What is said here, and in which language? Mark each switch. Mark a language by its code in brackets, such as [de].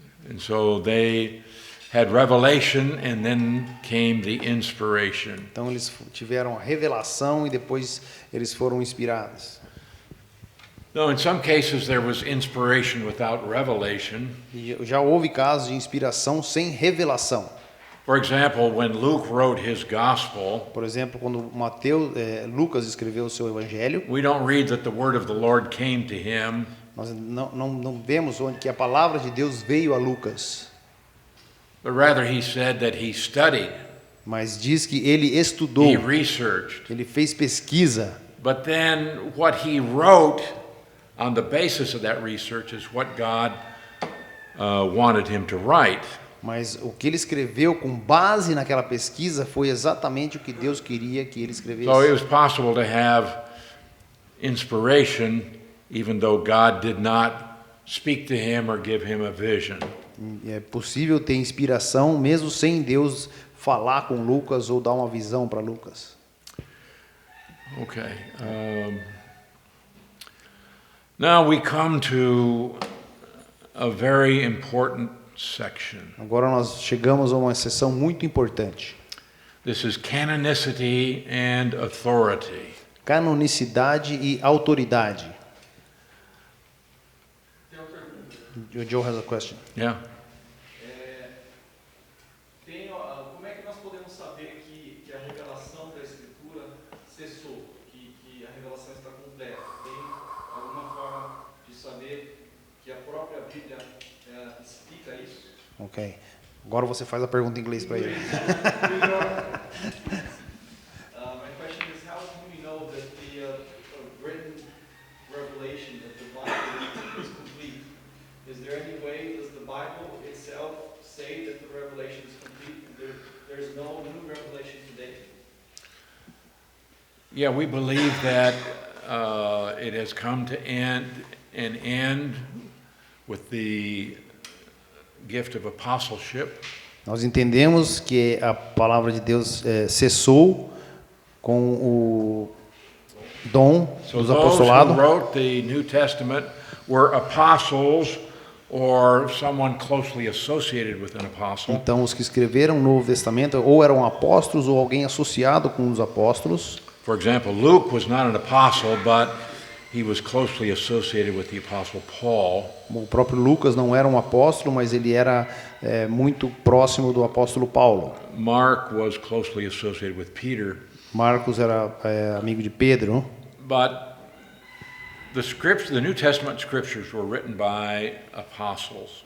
[en] And so they had revelation and then came the inspiration. [pt] Então eles tiveram a revelação e depois eles foram inspirados. [en] Though in some cases there was inspiration without revelation. [pt] E já houve casos de inspiração sem revelação. [en] For example, when Luke wrote his gospel, [pt] Por exemplo, quando Lucas escreveu o seu evangelho, [en] we don't read that the word of the Lord came to him, [pt] nós não vemos onde que a palavra de Deus veio a Lucas, [en] but rather he said that he studied, [pt] mas diz que ele estudou, [en] he researched. [pt] ele fez pesquisa. [en] But then what he wrote on the basis of that research is what God wanted him to write. [pt] Mas o que ele escreveu com base naquela pesquisa foi exatamente o que Deus queria que ele escrevesse. [en] So it was possible to have inspiration even though God did not speak to him or give him a vision. [pt] É possível ter inspiração mesmo sem Deus falar com Lucas ou dar uma visão para Lucas. [en] Okay. Now we come to a very important section. [pt] Agora nós chegamos a uma seção muito importante. [en] This is canonicity and authority. [pt] Canonicidade e autoridade. [en] Joe has a question. Yeah. [pt] Como é que nós podemos saber que a revelação da Escritura cessou, que a revelação está completa? Tem alguma forma de saber que a própria Bíblia explica isso? Ok. Agora você faz a pergunta em inglês para ele. [en] My question is, how do we know that the written revelation of the Bible is complete? Is there any way, does the Bible itself say that the revelation is complete? There's no new revelation today? Yeah, we believe that it has come to an end with the gift of apostleship. [pt] Nós entendemos que a palavra de Deus cessou com o dom [en] So [pt] dos [en] those [pt] apostolados. [en] who wrote the New Testament were apostles or someone closely associated with an apostle. [pt] Então, os que escreveram o Novo Testamento ou eram apóstolos ou alguém associado com os apóstolos. [en] For example, Luke was not an apostle, but he was closely associated with the apostle Paul. [pt] O próprio Lucas não era um apóstolo, mas ele era muito próximo do apóstolo Paulo. [en] Mark was closely associated with Peter. [pt] Marcos era amigo de Pedro. [en] But The New Testament scriptures were written by apostles.